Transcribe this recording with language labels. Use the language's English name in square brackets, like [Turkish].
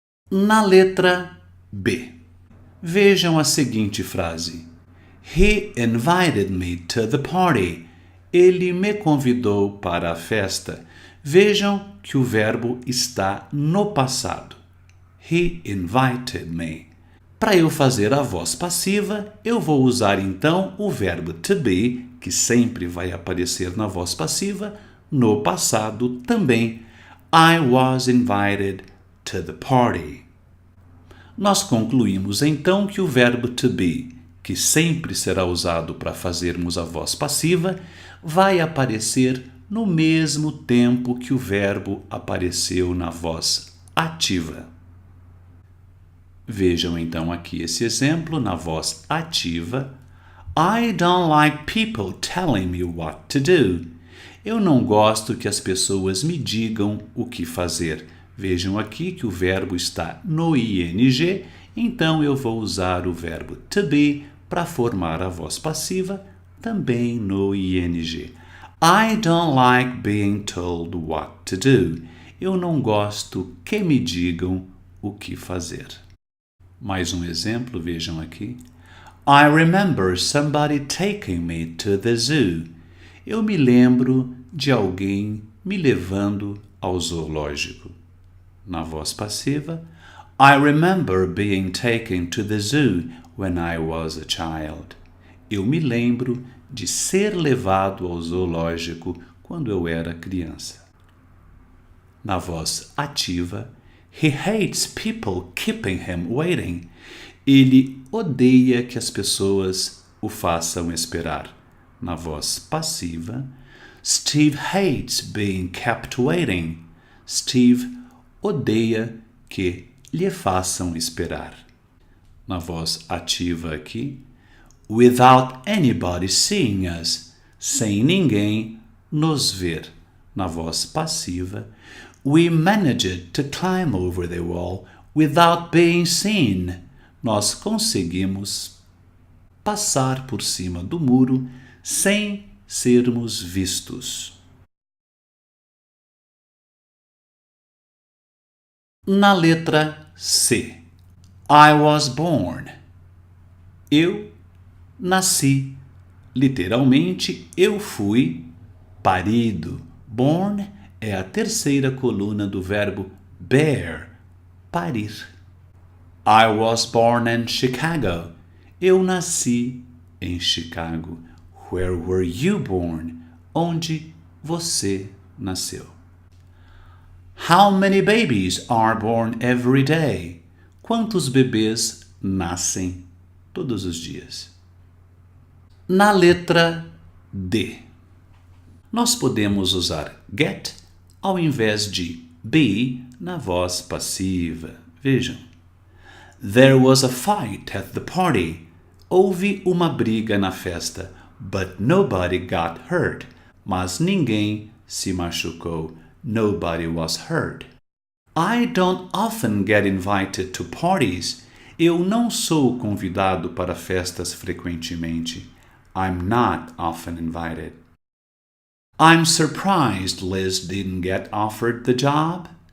[Portuguese] Na letra B, vejam a seguinte frase. [English] He invited me to the party. [Portuguese] Ele me convidou para a festa. Vejam que o verbo está no passado. [English] He invited me. [Portuguese] Para eu fazer a voz passiva, eu vou usar então o verbo to be, que sempre vai aparecer na voz passiva, no passado também. [English] I was invited to the party. [Portuguese] Nós concluímos então que o verbo to be, que sempre será usado para fazermos a voz passiva, vai aparecer no mesmo tempo que o verbo apareceu na voz ativa. Vejam então aqui esse exemplo na voz ativa. [English] I don't like people telling me what to do. [Portuguese] Eu não gosto que as pessoas me digam o que fazer. Vejam aqui que o verbo está no ing, então eu vou usar o verbo to be para formar a voz passiva, também no ing. [English] I don't like being told what to do. [Portuguese] Eu não gosto que me digam o que fazer. Mais um exemplo, vejam aqui. [English] I remember somebody taking me to the zoo. [Portuguese] Eu me lembro de alguém me levando ao zoológico. Na voz passiva, [English] I remember being taken to the zoo when I was a child. [Portuguese] Eu me lembro de ser levado ao zoológico quando eu era criança. Na voz ativa, [English] he hates people keeping him waiting. [Portuguese] Ele odeia que as pessoas o façam esperar. Na voz passiva, [English] Steve hates being kept waiting. [Portuguese] Steve odeia que lhe façam esperar. Na voz ativa aqui, [English] without anybody seeing us, [Portuguese] sem ninguém nos ver. Na voz passiva, [English] we managed to climb over the wall without being seen. [Portuguese] Nós conseguimos passar por cima do muro sem sermos vistos. Na letra C, [English] I was born. [Portuguese] Eu nasci. Literalmente, eu fui parido. Born é a terceira coluna do verbo bear, parir. [English] I was born in Chicago. [Portuguese] Eu nasci em Chicago. [English] Where were you born? [Portuguese] Onde você nasceu? [English] How many babies are born every day? [Portuguese] Quantos bebês nascem todos os dias? Na letra D, nós podemos usar get ao invés de be na voz passiva. Vejam. [English] There was a fight at the party. [Portuguese] Houve uma briga na festa, [English] but nobody got hurt. [Portuguese] Mas ninguém se machucou. [English] Nobody was hurt. I don't often get invited to parties. [Portuguese] Eu não sou convidado para festas frequentemente. [English] I'm not often invited. I'm surprised Liz didn't get offered the job.